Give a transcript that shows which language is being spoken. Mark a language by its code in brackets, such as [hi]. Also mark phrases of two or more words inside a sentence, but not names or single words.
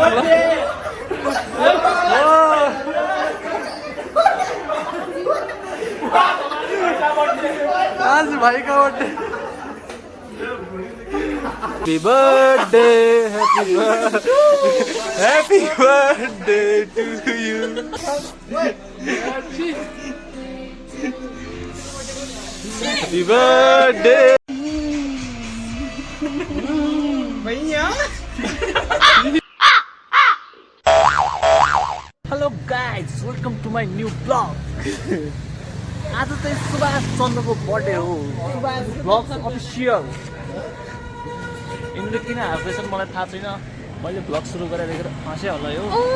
[hi] आज भाई का [en] birthday happy birthday happy birthday to you happy birthday भैया hello guys welcome to my new vlog [ne] आज चाहिँ सुभाष चन्द्रको बर्थडे हो सुभाष ब्लग्स अफिसियल यिनीहरू किन हाल्दैछन् मलाई थाहा छैन मैले ब्लग सुरु गरेर देखेर हाँसे होला यो